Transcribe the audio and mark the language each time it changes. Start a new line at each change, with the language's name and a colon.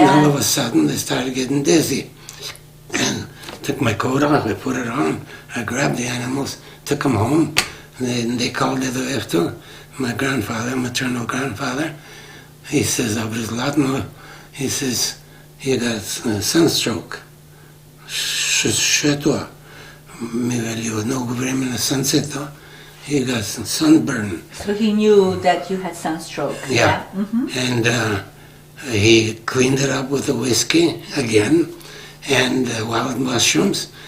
English: and all of a sudden they started getting dizzy. And took my coat off, I put it on, I grabbed the animals, took them home, and they called it after my grandfather, maternal grandfather. He says, he says, you got sunstroke.
Russian: Что?
Bulgarian: Ми вели много време на слънцето.
English: He got sunburn. So he knew that you had sunstroke. Yeah. Mm-hmm. And he cleaned it up with the whiskey again and wild mushrooms.